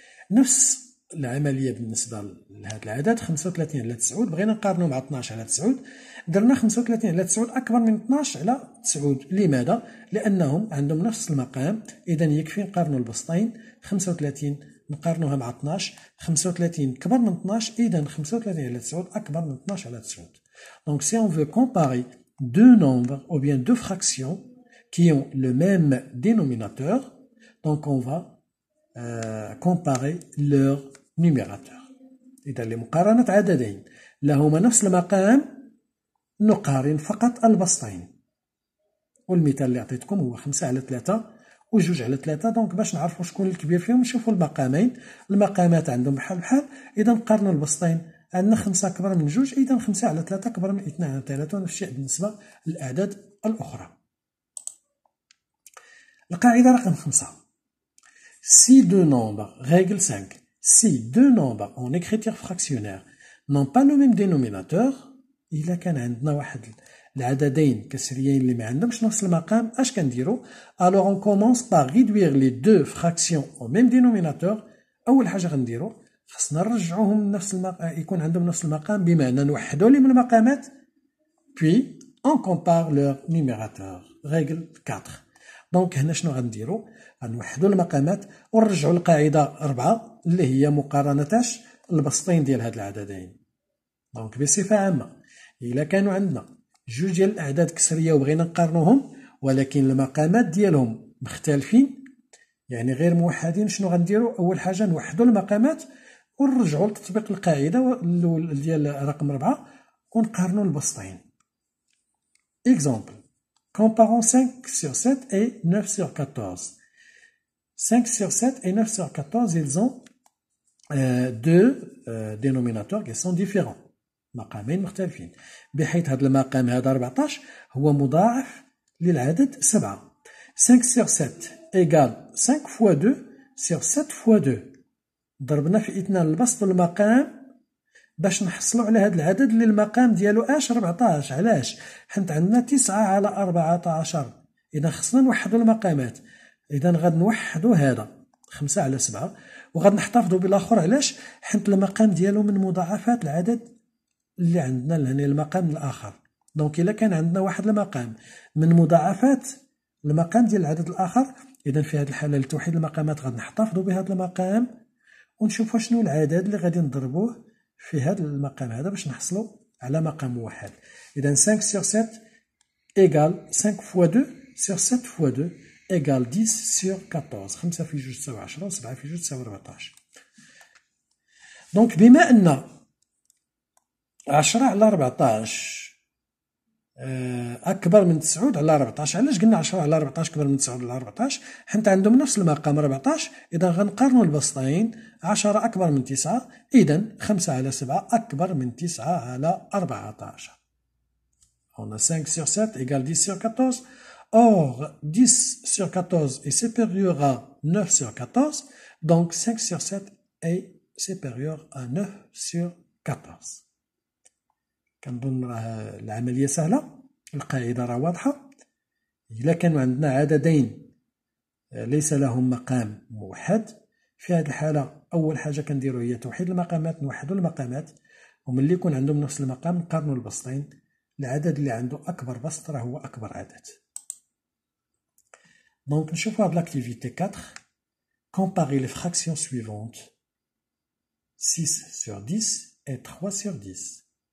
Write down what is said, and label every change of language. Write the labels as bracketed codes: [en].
[ar] نفس العملية بالنسبة لهذا العدد 35 على 9 بغينا نقارنوا مع 12 على 9 درنا 35 على 9 أكبر من 12 على 9. لماذا؟ لأنهم عندهم نفس المقام إذا يكفي نقارنوا البسطين. 35 نقارنوها مع 12 35 كبر من 12 إذا 35 على 9 أكبر من 12 على 9. [fr] Donc si on veut comparer deux nombres ou bien deux fractions qui ont le même dénominateur, donc on va comparer leur numérateur. [ar] إذا لمقارنة عددين لهما نفس المقام نقارن فقط البسطين. والمثال اللي عطيتكم هو 5 على 3 و 2 على 3. دونك باش نعرفوا شكون الكبير فيهم نشوفوا المقامين. المقامات عندهم بحال إذا نقارنوا البسطين. عندنا 5 أكبر من 2 إذا 5 على 3 أكبر من 2 على 3. ونفس الشيء بالنسبة للأعداد الأخرى. القاعدة رقم 5. [fr] Si deux nombres, règle 5, si deux nombres en écriture fractionnaire n'ont pas le même dénominateur, [ar] إلا كان عندنا واحد العددين كسريين اللي ما عندهمش نفس المقام اش كنديرو؟ [fr] alors on commence par réduire les deux fractions au même dénominateur. [ar] أول حاجة غنديرو خصنا نرجعوهم نفس المقام، يكون عندهم نفس المقام، بمعنى نوحدوا لهم المقامات [fr] puis on compare leur numérateur. règle 4. [ar] دونك هنا شنو غنديرو؟ غنوحدوا المقامات ونرجعوا القاعدة 4 اللي هي مقارنة البسطين ديال هاد العددين. دونك بصفة عامة إلا كانوا عندنا جوج ديال الأعداد كسرية وبغينا نقارنوهم ولكن المقامات ديالهم مختلفين يعني غير موحدين، شنو غنديرو؟ أول حاجة نوحدوا المقامات ونرجعوا لتطبيق القاعدة ديال رقم 4 ونقارنوا البسطين. [fr] Exemple. Comparons 5 sur 7 et 9 sur 14. 5 sur 7 et 9 sur 14, ils ont deux dénominateurs qui sont différents. [ar] مقامين مختلفين، بحيث هذا المقام هذا 14 هو مضاعف للعدد 7. [fr] 5 sur 7 égale 5 fois 2 sur 7 fois 2. [ar] ضربنا في اثنان البسط والمقام باش نحصلوا على هذا العدد اللي المقام ديالو 14. علاش؟ حيت عندنا 9 على 14. اذا خصنا نوحدوا المقامات. اذا غادي نوحدوا هذا 5 على 7 وغادي نحتفظوا بالاخر. علاش؟ حيت المقام ديالو من مضاعفات العدد اللي عندنا لهنا المقام الاخر. دونك الا كان عندنا واحد المقام من مضاعفات المقام ديال العدد الاخر، اذا في هذه الحاله لتوحيد المقامات غادي نحتفظوا بهذا المقام ونشوفوا شنو العدد اللي غادي نضربوه في هذا المقام هذا باش نحصلوا على مقام واحد. [fr] اذا 5 sur 7 égale 5 fois 2 sur 7 fois 2 égale 10 sur 14. [ar] 5 في 2 تساوي 10 و7 في 2 تساوي 14. دونك بما ان 10 على 14 أكبر من 9 على 14. علاش قلنا 10 على 14 أكبر من 9 على 14؟ حيت عندهم نفس المقام 14. إذا غنقارنوا البسطين، 10 أكبر من 9، إذا 5 على 7 أكبر من 9 على 14. [fr] On a 5 sur 7 égale 10 sur 14. Or, 10 sur 14 est supérieur à 9 sur 14. Donc, 5 sur 7 est supérieur à 9 sur 14. [ar] كنظن راه العملية سهلة، القاعدة راه واضحة. إلا كانوا عندنا عددين ليس لهم مقام موحد، في هذه الحالة أول حاجة كنديرو هي توحيد المقامات، نوحدو المقامات، وملي يكون عندهم نفس المقام نقارنو البسطين. العدد اللي عنده أكبر بسط راه هو أكبر عدد. دونك نشوفو هاد لاكتيفيتي 4. [fr] Comparer les fractions suivantes: 6 sur 10 et 3 sur 10.